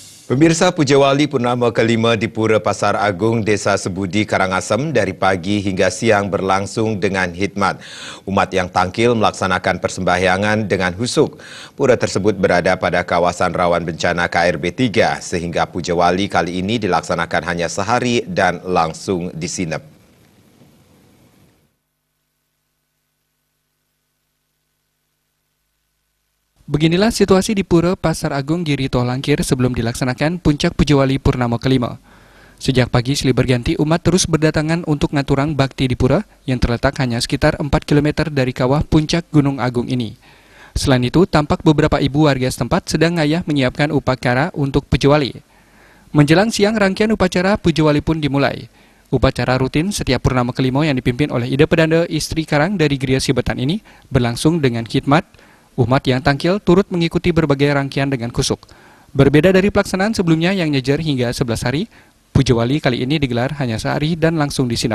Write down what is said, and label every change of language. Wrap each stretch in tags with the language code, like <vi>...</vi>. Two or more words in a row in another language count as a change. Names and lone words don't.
<id>Pemirsa, Pujawali Purnama kelima di Pura Pasar Agung, Desa Sebudi, Karangasem dari pagi hingga siang berlangsung dengan hikmat. Umat yang tangkil melaksanakan persembahyangan dengan husuk. Pura tersebut berada pada kawasan rawan bencana KRB 3 sehingga Pujawali kali ini dilaksanakan hanya sehari dan langsung disinep. Beginilah situasi di Pura Pasar Agung Giri Tohlangkir sebelum dilaksanakan Puncak Pujawali Purnama kelima. Sejak pagi silih berganti umat terus berdatangan untuk ngaturang bakti di Pura yang terletak hanya sekitar 4 km dari kawah Puncak Gunung Agung ini. Selain itu, tampak beberapa ibu warga setempat sedang ngayah menyiapkan upacara untuk Pujawali. Menjelang siang, rangkaian upacara Pujawali pun dimulai. Upacara rutin setiap Purnama kelima yang dipimpin oleh Ida Pedanda Istri Karang dari Gria Sibetan ini berlangsung dengan khidmat. Umat yang tangkil turut mengikuti berbagai rangkaian dengan kusuk. Berbeda dari pelaksanaan sebelumnya yang nyejar hingga 11 hari, Pujawali kali ini digelar hanya sehari dan langsung disinap.</id>